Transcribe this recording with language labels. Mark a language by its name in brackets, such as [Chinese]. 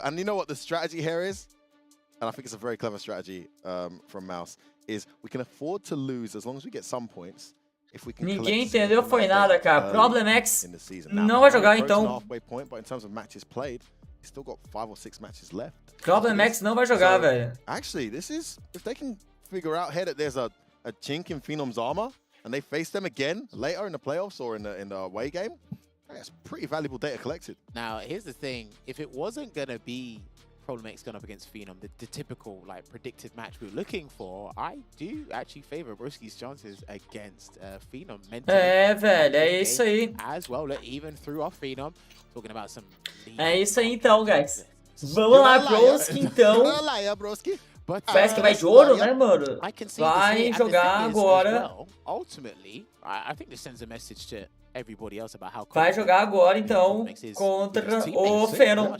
[English] And you know what the strategy here is? And I think it's a very clever strategy from Mouse, is we can afford to lose as long as we get some points. If we can [Portuguese] Ninguém entendeu foi nada, cara. ProblemX não vai jogar, então. [English] Point, but in terms of matches played, he's still got 5 or 6 matches left. [Portuguese] ProblemX não vai jogar, velho. [English] Actually, this is, if they can figure out here that there's a chink in Phenom's armor, and they face them again later in the playoffs or in the away game, that's pretty valuable data collected. Now, here's the thing. If it wasn't going to be ProblemX going up against Phenom, the typical like predicted match we were looking for, I do actually favor Broski's chances against Phenom. [Portuguese] Velho, é isso aí. [English] As well, look, even through off Phenom, talking about some... [Portuguese] É isso aí então, guys. Vamos lá, Broski, então. Parece que vai de ouro, né, mano? Vai jogar agora. [English] Ultimately, I think this sends a message to everybody else about how. [Portuguese] Vai jogar agora, então, contra o Phenom.